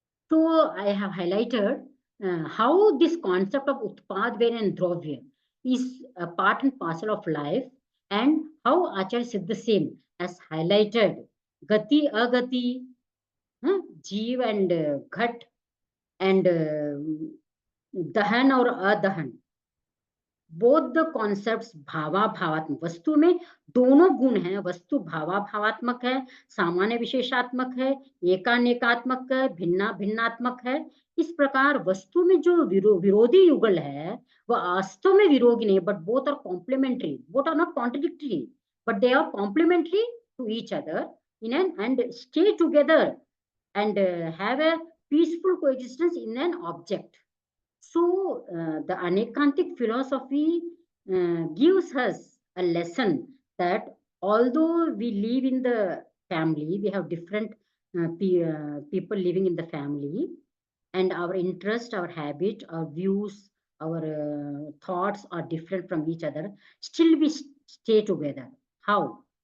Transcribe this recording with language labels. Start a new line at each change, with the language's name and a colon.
English: So I have highlighted how this concept of Utpadven and Dravya is a part and parcel of life, and how Acharya Siddha Sen has highlighted Gati, Agati, Jeev and Ghat, and Dahan or Adahan. Both the concepts
Hindi: भावा भावात्मक. वस्तु में दोनों गुण हैं. वस्तु भावा भावात्मक है, सामान्य विशेषात्मक है, एकानेकात्मक है, भिन्ना भिन्नात्मक है. इस प्रकार वस्तु में जो विरोधी युगल है वह वास्तव में विरोधी नहीं,
English: But both are complementary. Both are not contradictory, but they are complementary to each other in an and stay together and have a peaceful coexistence in an object. So the Anekantic philosophy gives us a lesson that although we live in the family, we have different people living in the family, and our interest, our habit, our views, our thoughts are different from each other, still we stay together. How?